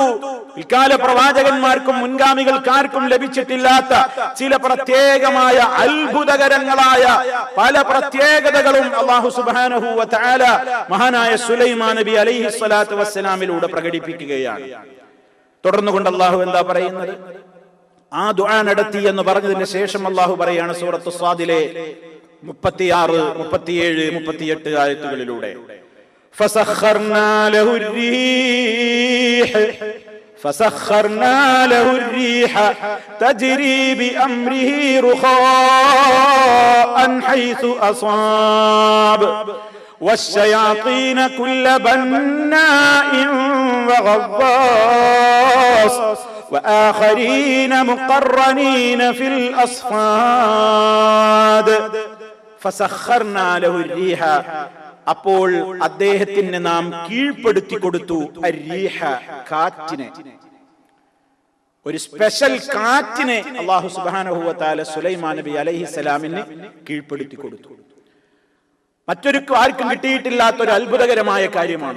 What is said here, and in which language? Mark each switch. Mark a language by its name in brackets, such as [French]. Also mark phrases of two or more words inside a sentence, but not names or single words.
[Malayalam] ഇക്കാല പ്രവാചകന്മാർക്കും മുൻഗാമികൾക്കാർക്കും ലഭിച്ചിട്ടില്ലാത്ത ചില പ്രത്യേകമായ അത്ഭുതകരങ്ങളായ പല പ്രത്യേകതകളും [Arabic] الله سبحانه و تعالى [Malayalam] മഹാനായ സുലൈമാൻ നബി അലൈഹിസ്സലാത്തു വസ്സലാമിലൂടെ പ്രകടിപ്പിക്കുകയാണ്. തുടർന്നുകൊണ്ട് അള്ളാഹു എന്താ പറയുന്നത്? ആ ദുആ നടത്തി എന്ന് പറഞ്ഞതിന് ശേഷം അള്ളാഹു പറയാണ് സൂറത്തു സ്വാദിലെ 36, 37, 38 ആയത്തുകളിലൂടെ [Arabic] فسخرنا له الريح تجري بأمره رخاء حيث أصاب والشياطين كل بناء وغواص وآخرين مقرنين في الأصفاد فسخرنا له الريح. [Malayalam] അപ്പോൾ അദ്ദേഹത്തിന് നാം കീഴ്പ്പെടുത്തി കൊടുത്തു അർരീഹ, കാറ്റിനെ. ഒരു സ്പെഷ്യൽ കാറ്റിനെ [Arabic] الله سبحانه و تعالى [Malayalam] സുലൈമാൻ നബി അലൈഹിസ്സലാമിന് കീഴ്പ്പെടുത്തി കൊടുത്തു. മറ്റൊരു ആർക്കും കിട്ടിയിട്ടില്ലാത്ത ഒരു അത്ഭുതകരമായ കാര്യമാണ്.